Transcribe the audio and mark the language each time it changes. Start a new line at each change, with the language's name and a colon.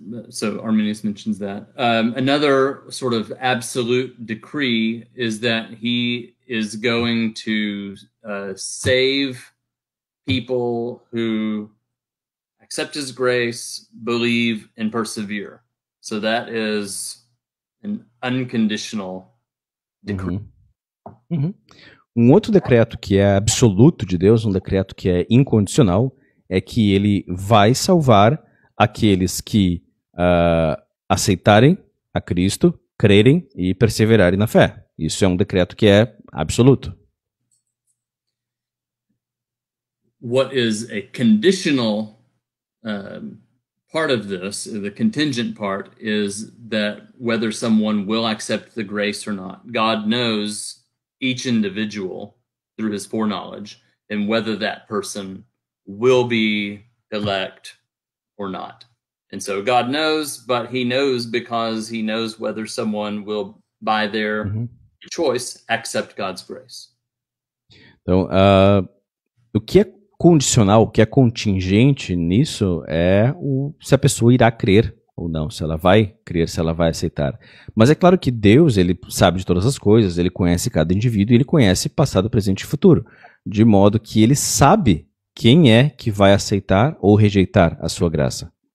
English: So Arminius mentions that. Another sort of absolute decree is that he is going to save people who accept his grace, believe, and persevere. So that is an unconditional decree.
Portuguese: Um outro decreto que é absoluto de Deus, um decreto que é incondicional, é que ele vai salvar aqueles que aceitarem a Cristo, crerem e perseverarem na fé. Isso é um decreto que é absoluto.
English: What is a conditional part of this, the contingent part, is that whether someone will accept the grace or not. God knows each individual through his foreknowledge and whether that person will be elect or not. And so God knows, but he knows because he knows whether someone will, by their choice, accept God's grace.
Portuguese: Então, o que é condicional, o que é contingente nisso é se a pessoa irá crer ou não, se ela vai crer, se ela vai aceitar. Mas é claro que Deus, ele sabe de todas as coisas, ele conhece cada indivíduo, ele conhece passado, presente e futuro, de modo que ele sabe quem é que vai aceitar ou rejeitar a sua graça.